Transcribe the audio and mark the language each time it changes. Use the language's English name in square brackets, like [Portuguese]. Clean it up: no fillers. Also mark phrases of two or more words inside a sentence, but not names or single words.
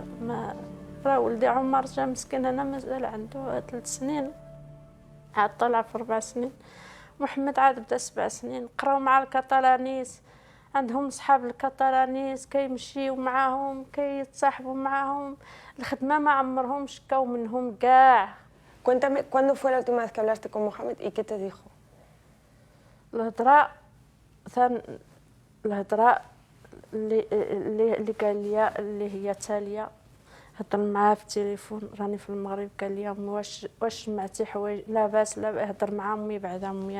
[Arabic] ما راه ولدي عمر جا مسكين هنا مازال عنده 3 سنين، عاد طلع في 4 سنين. محمد عاد بدا 7 سنين. قراو مع الكطالانيس، عندهم صحاب الكطالانيس كيمشيو معاهم كيتصاحبوا معاهم. الخدمة ما عمرهم شكاو منهم كاع. [Spanish] Cuéntame, ¿cuándo fue la última vez que hablaste con Mohamed y qué te dijo? [Arabic] الهضره اللي قال لي اللي هي تاليه، هضر معاه في التليفون، راني في المغرب. قال لي امي واش سمعتي حوايج لاباس؟ لا، هضر مع امي بعد امي.